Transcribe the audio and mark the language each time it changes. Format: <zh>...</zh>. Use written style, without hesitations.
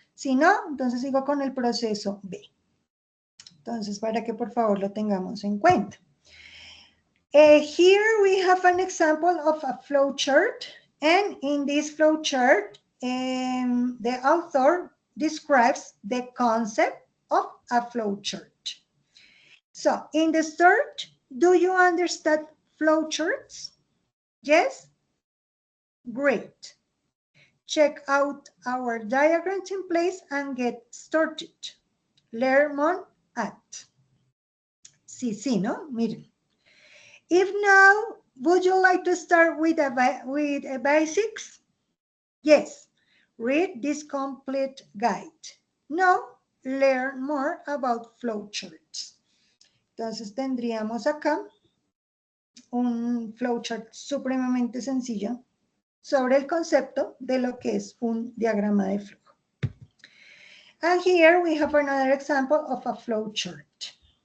<es>Si no, entonces sigo con el proceso B. Entonces, para que por favor lo tengamos en cuenta.</es> <en>Here we have an example of a flowchart. And in this flowchart, the author describes the concept of a flowchart. So, in the start, do you understand flowcharts? Yes? Great. Check out our diagrams in place and get started. Learn more at.</en> <es>Sí, ¿no? Miren.</es> <en>If now, would you like to start with a basics? Yes. Read this complete guide. No, learn more about flowcharts.</en> <es>Entonces tendríamos acá un flowchart supremamente sencillo sobre el concepto de lo que es un diagrama de flujo.</es> <en>And here we have another example of a flowchart.</en>